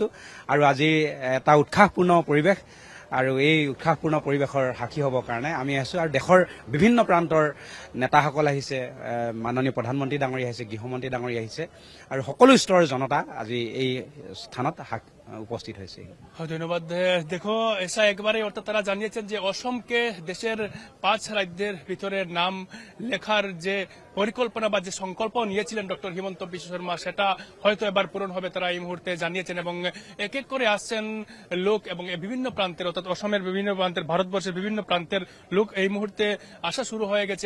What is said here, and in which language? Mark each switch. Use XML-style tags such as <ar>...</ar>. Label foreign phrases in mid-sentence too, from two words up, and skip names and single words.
<as>আৰু আজি এটা উৎসাহপূৰ্ণ পৰিৱেশ, আৰু এই উৎসাহপূৰ্ণ পৰিৱেশৰ সাক্ষী হ'বৰ কাৰণে আমি আছো। আৰু দেশৰ বিভিন্ন প্ৰান্তৰ নেতাসকল আহিছে, মাননীয় প্ৰধানমন্ত্ৰী ডাঙৰীয়া আহিছে, গৃহমন্ত্ৰী ডাঙৰীয়া আহিছে, আৰু সকলো স্তৰৰ জনতা আজি এই স্থানত উপস্থিত হয়েছে। ধন্যবাদ।</as> <bn>দেখো এসা একবারে, অর্থাৎ তারা জানিয়েছেন যে অসমকে দেশের 5 রাজ্যের ভিতরে নাম লেখার যে পরিকল্পনা বা যে সংকল্প নিয়েছিলেন ডক্টর হিমন্ত বিশ্ব শর্মা, সেটা হয়তো এবার পূরণ হবে, তারা এই মুহূর্তে জানিয়েছেন। এবং এক এক করে আসছেন লোক, এবং বিভিন্ন প্রান্তের, অর্থাৎ অসমের বিভিন্ন প্রান্তের, ভারতবর্ষের বিভিন্ন প্রান্তের লোক এই মুহূর্তে আসা শুরু হয়ে গেছে।</bn>